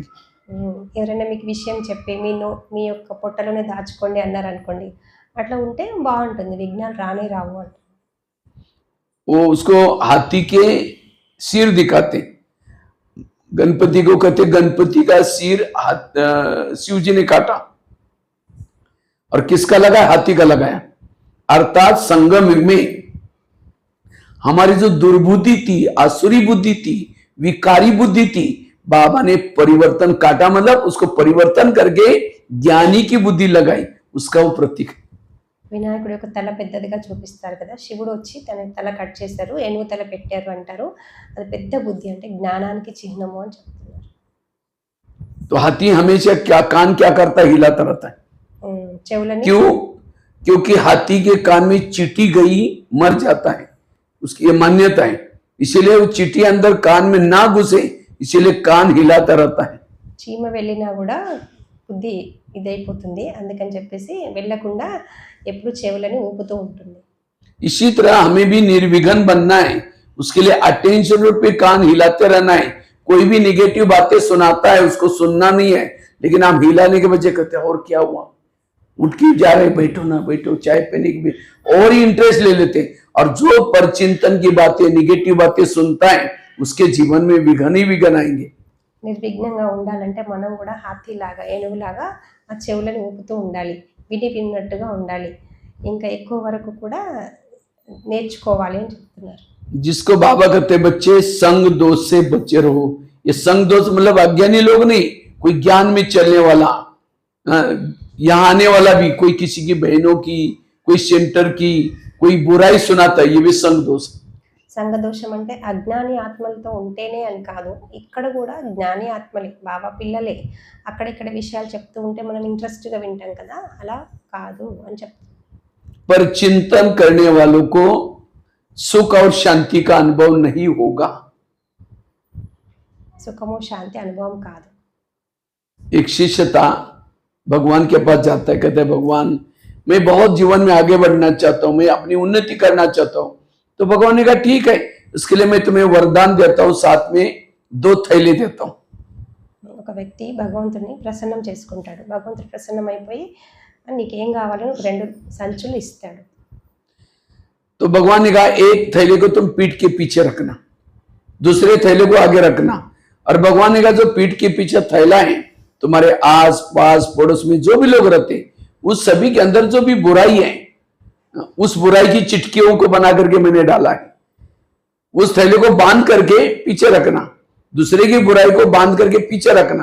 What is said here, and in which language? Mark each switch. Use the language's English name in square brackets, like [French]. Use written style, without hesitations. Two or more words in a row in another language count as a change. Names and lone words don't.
[Telugu] ఎవరైనా మీకు విషయం చెప్పి మీ యొక్క పొట్టలోనే దాచుకోండి అన్నారు అనుకోండి, అట్లా ఉంటే బాగుంటుంది, విఘ్నాలు రానే రావు అంట. [Hindi] वो उसको हाथी के सिर दिखाते, गणपति को कहते गणपति का सिर शिव जी ने काटा और किसका लगाया? हाथी का लगाया। अर्थात संगम युग में हमारी जो दुर्बुद्धि थी, आसुरी बुद्धि थी, विकारी बुद्धि थी, बाबा ने परिवर्तन काटा, मतलब उसको परिवर्तन करके ज्ञानी की बुद्धि लगाई, उसका वो प्रतीक। [Telugu] వినాయకుడు యొక్క తల పెద్దదిగా చూపిస్తారు కదా, శివుడు వచ్చి తన తల కట్ చేశారు, ఏనుగు తల పెట్టారు అంటారు. అది పెద్ద బుద్ధి అంటే జ్ఞానానికి చిహ్నము అని చెప్తున్నారు. [Hindi] तो हाथी हमेशा क्या कान क्या करता है? हिलाता रहता है। [Telugu] చెవులని [Hindi] क्यों? क्योंकि हाथी के कान में चींटी गई मर जाता है, उसकी ये मान्यता है। इसीलिए वो चींटी अंदर कान में ना घुसे, इसीलिए कान हिलाता रहता है। చీమ వెళ్ళినా కూడా బుద్ధి ఇదైపోతుంది, అందుకని చెప్పేసి వెళ్ళకుండా ఎప్పుడు చెవులని ఊపుతూ ఉంటుంది. इसी तरह हमें भी निर्विघ्न बनना है, उसके लिए अटेंशन पे कान हिलाते रहना है। कोई भी निगेटिव बातें सुनाता है उसको सुनना नहीं है, लेकिन आप हिलाने के बजाय कहते हैं और क्या हुआ, उठ के जा रहे, बैठो ना बैठो, चाय पीने की भी और ही इंटरेस्ट ले लेते हैं। और जो परचिंतन की बातें, निगेटिव बातें सुनता है उसके जीवन में विघ्न ही विघ्न आएंगे। [Telugu] నిర్విఘ్నంగా ఉండాలంటే మనం కూడా హాతీలాగా ఏనుగులాగా ఆ చెవులను ఊపుతూ ఉండాలి, విన్నట్టుగా ఉండాలి, ఇంకా ఎక్కువ వరకు కూడా నేర్చుకోవాలి అని చెప్తున్నారు. [Hindi] जिसको बाबा कहते बच्चे संग दोष से बचे रहो। ये संग दोष मतलब अज्ञानी लोग नहीं, कोई ज्ञान में चलने वाला, यहाँ आने वाला भी कोई किसी की बहनों की, कोई सेंटर की कोई बुराई सुनाता है, ये भी संग दोष। [Telugu] సంఘదోషం అంటే అజ్ఞాని ఆత్మలతో ఉంటేనే అని కాదు, ఇక్కడ కూడా జ్ఞాని ఆత్మలే, బాబా పిల్లలే అక్కడిక్కడ విషయాలు చెప్తూ ఉంటే మనం ఇంట్రెస్ట్గా వింటాం కదా, అలా కాదు అని చెప్తాం. [Hindi] पर चिंतन करने वालों को सुख और शांति का अनुभव नहीं होगा। [Telugu] సుఖము శాంతి అనుభవం కాదు. [Hindi] एक शिष्य था, भगवान के पास जाता है, कहता है भगवान मैं बहुत जीवन में आगे बढ़ना चाहता हूँ, मैं अपनी उन्नति करना चाहता हूँ। तो भगवान ने कहा ठीक है, इसके लिए मैं तुम्हें वरदान देता हूँ, साथ में 2 थैले देता हूँ। [Telugu] ఒక వ్యక్తి భగవంతుని ప్రసన్నం చేసుకుంటాడు, భగవంతుడు ప్రసన్నం అయిపోయి నీకేం కావాలని 2 సంచులు ఇస్తాడు. [Hindi] तो भगवान ने कहा एक थैले को तुम पीठ के पीछे रखना, दूसरे थैले को आगे रखना। और भगवान ने कहा जो पीठ के पीछे थैला है, तुम्हारे आस पास पड़ोस में जो भी लोग रहते उस सभी के अंदर जो भी बुराई है, उस बुराई की चिटकियों को बना करके मैंने डाला है, उस थैले को बांध करके पीछे रखना, दूसरे की बुराई को बांध करके पीछे रखना।